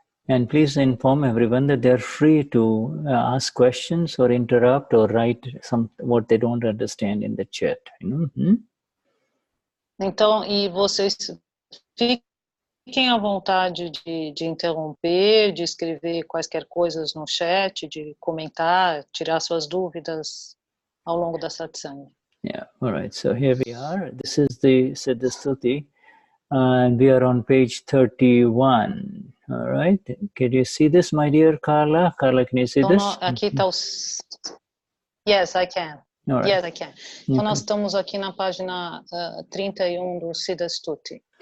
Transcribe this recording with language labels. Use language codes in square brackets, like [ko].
[en] And please inform everyone that they're free to ask questions or interrupt or write what they don't understand in the chat. [pt] Então, e vocês fiquem à vontade de interromper, de escrever quaisquer coisas no chat, de comentar, tirar suas dúvidas ao longo da satsang. [en] Yeah, all right. So here we are. This is the Siddha Stuti, and we are on page 31. All right. Can you see this, my dear Carla? Carla, can you see this? [pt] Aqui está o... [en] Yes, I can. All right. Yes, I can. [pt] Então nós estamos aqui na página 31 do Siddha Stuti.